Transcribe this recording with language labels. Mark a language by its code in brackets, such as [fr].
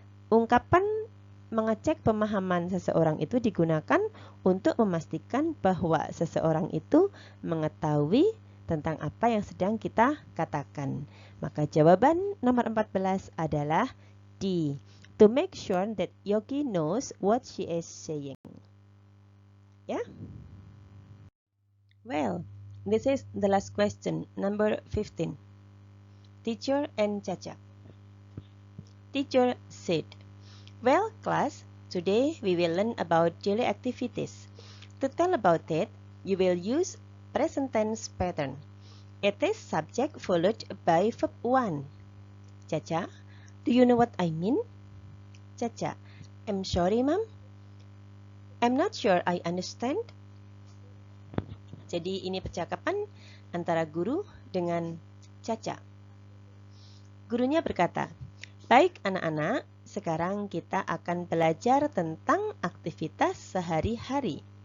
[id] Ungkapan mengecek pemahaman seseorang itu digunakan untuk memastikan bahwa seseorang itu mengetahui tentang apa yang sedang kita katakan. Maka jawaban nomor 14 adalah D. [en] To make sure that Yogi knows what she is saying. Ya? Well, this is the last question, number 15. Teacher and Chacha. Teacher said, well, class, today we will learn about daily activities. To tell about it, you will use present tense pattern. It is subject followed by verb 1. Chacha, do you know what I mean? Chacha, I'm sorry, ma'am. I'm not sure I understand. [id] Jadi ini percakapan antara guru dengan Chacha. Gurunya berkata, baik anak-anak, sekarang kita akan belajar tentang aktivitas sehari-hari.